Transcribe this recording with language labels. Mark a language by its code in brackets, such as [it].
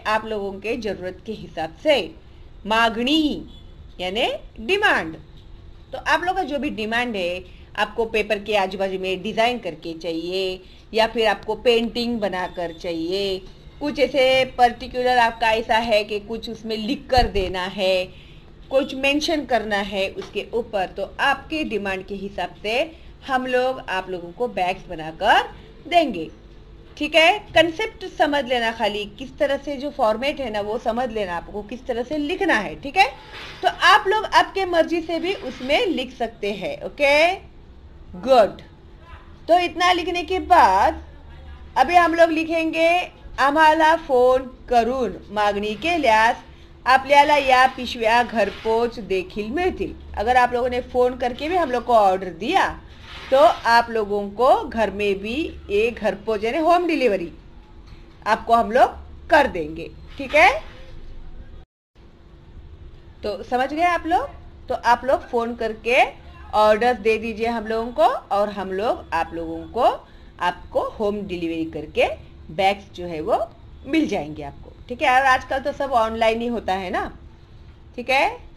[hi] आप लोगों के जरूरत के हिसाब से, मांगनी यानी डिमांड, तो आप लोगों का जो भी डिमांड है, आपको पेपर के आजू बाजू में डिजाइन करके चाहिए, या फिर आपको पेंटिंग बनाकर चाहिए, कुछ ऐसे पर्टिकुलर आपका ऐसा है कि कुछ उसमें लिख कर देना है, कुछ मेंशन करना है उसके ऊपर, तो आपके डिमांड के हिसाब से हम लोग आप लोगों को बैग्स बनाकर देंगे, ठीक है। कंसेप्ट समझ लेना, खाली किस तरह से जो फॉर्मेट है ना वो समझ लेना, आपको किस तरह से लिखना है, ठीक है। तो आप लोग आपके मर्जी से भी उसमें लिख सकते हैं, ओके, गुड। तो इतना लिखने के बाद अभी हम लोग लिखेंगे, [mr] आम्हाला फोन करून मागणी केल्यास आपल्याला या पिशव्या घरपोच देखील मिळतील। [hi] अगर आप लोगों ने फोन करके भी हम लोग को ऑर्डर दिया, तो आप लोगों को घर में भी ये घरपोच यानी होम डिलीवरी आपको हम लोग कर देंगे, ठीक है। तो समझ गए आप लोग। तो आप लोग फोन करके ऑर्डर दे दीजिए हम लोगों को, और हम लोग आप लोगों को आपको होम डिलीवरी करके बैग्स जो है वो मिल जाएंगे आपको, ठीक है। और आजकल तो सब ऑनलाइन ही होता है ना, ठीक है।